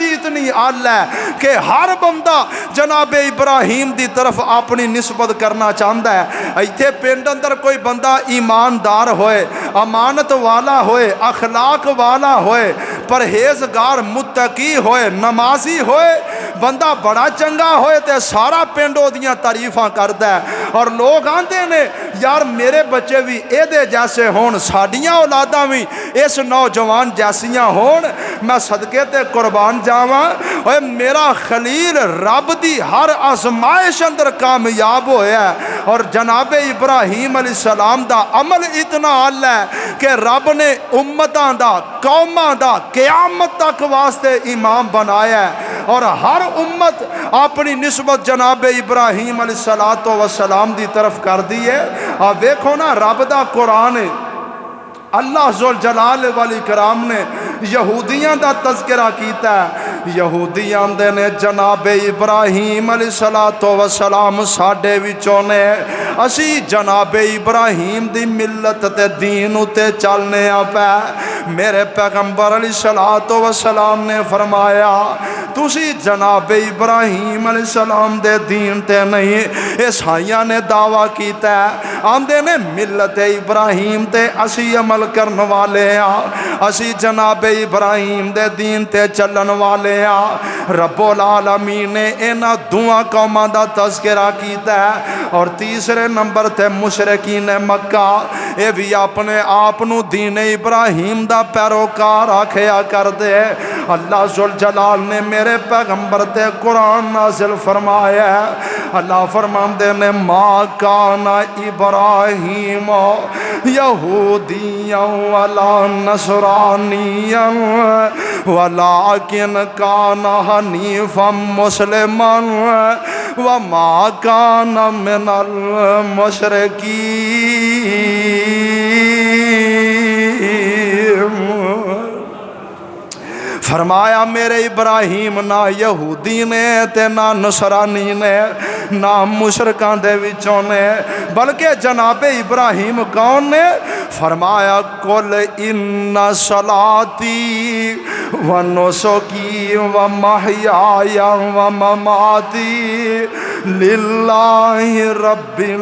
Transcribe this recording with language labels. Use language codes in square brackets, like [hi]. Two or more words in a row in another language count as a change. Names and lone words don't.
[pa] اتنی اعلی ہے کہ ہر بندہ جناب ابراہیم دی طرف اپنی نسبت کرنا چاہتا ہے ایتھے پنڈ اندر کوئی بندہ ایماندار ہوئے امانت والا ہوئے اخلاق والا ہوئے پرہیزگار متقی ہوئے نمازی ہوئے بندہ بڑا چنگا ہوئے تے سارا پنڈ دیاں تعریفاں کردا ہے اور لوگ آندے نے یار میرے بچے بھی اے دے جیسے ہون ساڈیاں اولاداں بھی اس نوجوان جیسیاں ہون میں صدقے تے قربان جاواں اوے میرا خلیل رب دی ہر آزمائش اندر کامیاب ہویا ہے اور جناب ابراہیم [ar] علیہ السلام [pa] دا عمل اتنا اعلی ہے کہ رب نے امتاں دا قوماں دا قیامت تک واسطے امام بنایا ہے اور ہر امت اپنی نسبت جناب ابراہیم [ar] علیہ السلام [pa] دی طرف کر دی ہے آپ دیکھو نا رب دا قرآن [ar] اللہ ذوالجلال والاکرام [pa] نے یہودیاں دا تذکرہ کیتا ہے یہودیاں دے نے جناب ابراہیم [ar] علیہ السلام [pa] ساڈے وچوں نے اسی جناب ابراہیم دی ملت تے دین تے چلنے پے میرے پیغمبر [ar] علیہ السلام [pa] نے فرمایا تسی جناب ابراہیم [ar] علیہ السلام [pa] دے دین تے نہیں عیسائیاں نے دعویٰ کیتا ہے آندے نے ملت ابراہیم تے اسی عمل کرن والے ہاں اسی جناب ابراہیم دے دین تے چلن والے ہاں [ar] رب العالمین [pa] نے انہاں دعا قوماں دا تذکرہ کیتا ہے اور تیسرے نمبر تے مشرکین مکہ اے بھی اپنے آپ نو دین ابراہیم دا پیروکار آکھیا کر دے اللہ ذوالجلال نے میرے پیغمبر تے قرآن نازل فرمایا ہے اللہ فرماندے نے [ar] ما کان ابراہیم یہودیاں ولا نصرانیاں ولیکن کان حنیفا مسلما وما کان من المشرکین [pa] فرمایا میرے ابراہیم نہ یہودی نے تے نہ نصرانی نے نہ مشرکان دے وچوں نے بلکہ جناب ابراہیم کون نے فرمایا [ar] قل ان صلاتی ونسکی ومحیای ومماتی للہ رب